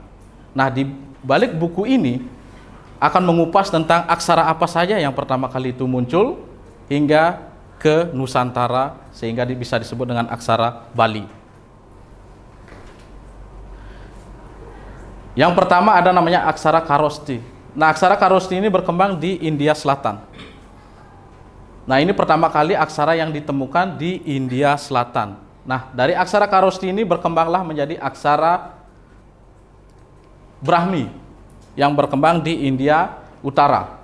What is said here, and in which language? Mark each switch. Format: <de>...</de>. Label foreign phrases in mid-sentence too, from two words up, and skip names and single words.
<id>Nah, di balik buku ini akan mengupas tentang aksara apa saja yang pertama kali itu muncul hingga ke Nusantara sehingga bisa disebut dengan aksara Bali. Yang pertama ada namanya aksara Kharoshthi. Nah, aksara Kharoshthi ini berkembang di India Selatan. Nah, ini pertama kali aksara yang ditemukan di India Selatan. Nah, dari aksara Kharoshthi ini berkembanglah menjadi aksara Brahmi yang berkembang di India Utara.</id>